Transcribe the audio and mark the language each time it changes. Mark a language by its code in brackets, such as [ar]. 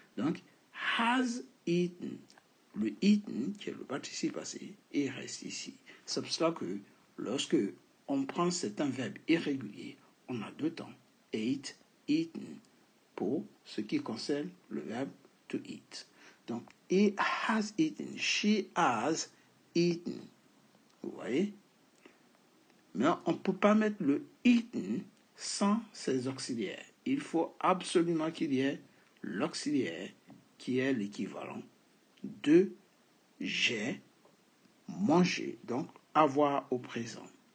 [fr] Donc, [en] has eaten. [fr] Le eaten, qui est le participe passé, il reste ici. C'est pour cela que lorsque on prend un verbe irrégulier, on a deux temps, ate, eaten, pour ce qui concerne le verbe to eat. Donc, [en] he has eaten, she has eaten. [fr] Vous voyez? Mais on ne peut pas mettre le eaten sans ses auxiliaires. Il faut absolument qu'il y ait l'auxiliaire qui est l'équivalent de j'ai mangé, donc avoir au présent.